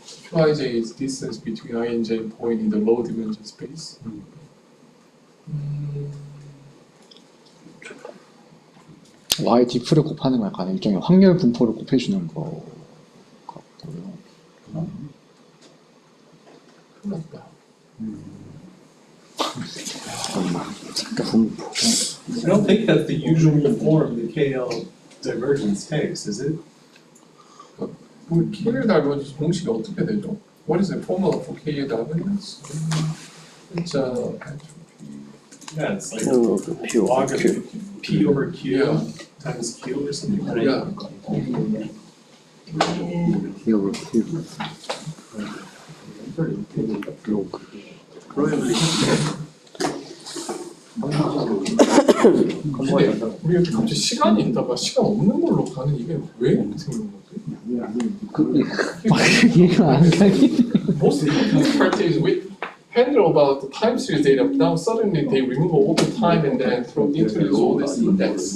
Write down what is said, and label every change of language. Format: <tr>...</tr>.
<en>Qij is distance between I and J point in the low dimension space.</en> <ko>y diff를 곱하는 거 약간 일종의 확률 분포를 곱해주는 거 같고요. 큰일 났다.</ko> <en>I don't think that's the usual form the KL divergence takes, is it?</en> <ko>그 KL divergence 공식이 어떻게 되죠?</ko> <en>What is the formula for KL divergence? It's Yeah, it's like Q over Q. log of P over Q Yeah. times Q or something like that. yeah. Q over Q.</en> <ko>로그. 근데 우리 이렇게 갑자기 시간이 있다가 시간 없는 걸로 가는 이게 왜 이렇게 생긴 거지? 이해가 안 가니?</ko> <en>Most practice we handle about the time series data. Now suddenly they remove all the time and then throw into all this index.</en>